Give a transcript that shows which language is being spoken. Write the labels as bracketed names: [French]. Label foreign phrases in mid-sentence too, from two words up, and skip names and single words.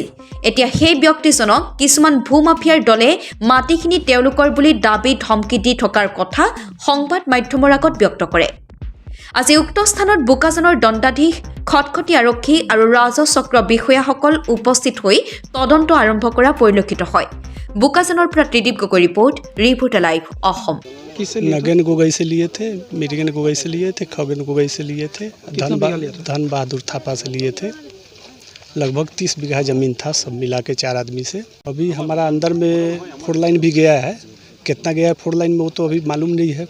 [Assamese] এতিয়া সেই ব্যক্তিজনক কিছুমান ভূমাফিয়াৰ দলে মাটিখিনি তেওঁলোকৰ বুলি দাবী ধমকি দি থকাৰ কথা সংবাদ মাধ্যমৰ আগত ব্যক্ত কৰে। আজি উক্ত স্থানত বোকাজানৰ দণ্ডাধীশ, খটখটি আৰক্ষী আৰু ৰাজহ চক্ৰ বিষয়াসকল উপস্থিত হৈ তদন্ত আৰম্ভ কৰা পৰিলক্ষিত হয়। বোকাজানৰ পৰা ত্ৰিদীপ গগৈ ৰিপৰ্টাৰ লাইভ অসম। [Hindi] नगेन गोगई से लिए थे, मिरिगन गोगई से लिए थे, खगेन गोगई से लिए थे, धन बहादुर थापा से लिए थे। लगभग 30 बीघा ज़मीन था, सब मिला के 4 आदमी से। अभी हमारा अंदर में 4 लाइन भी गया है। कितना गया है 4 लाइन में वो तो अभी मालूम नहीं है।